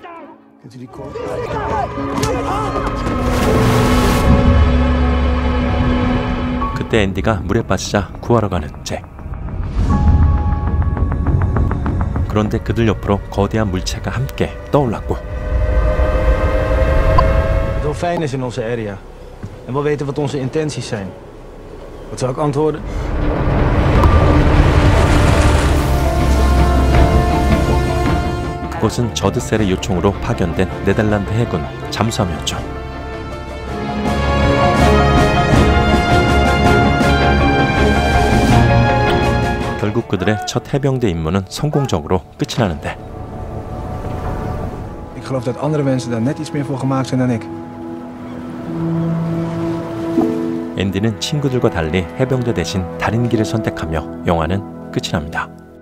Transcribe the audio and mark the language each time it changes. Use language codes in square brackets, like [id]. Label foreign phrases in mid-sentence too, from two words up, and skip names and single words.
[ko] 그때 앤디가 물에 빠지자 구하러 가는 잭. 그런데 그들 옆으로 거대한 물체가 함께 떠올랐고. [nl] Dolfijn is in onze area. En we weten wat onze intenties zijn. Wat zou ik antwoorden? [ko] 그곳은 저드셀의 요청으로 파견된 네덜란드 해군 잠수함이었죠. 결국 그들의 첫 해병대 임무는 성공적으로 끝이 나는데. [nl] Ik geloof dat andere mensen daar net iets meer voor gemaakt zijn dan ik. 앤디는 친구들과 달리 해병대 대신 다른 길을 선택하며 영화는 끝이 납니다.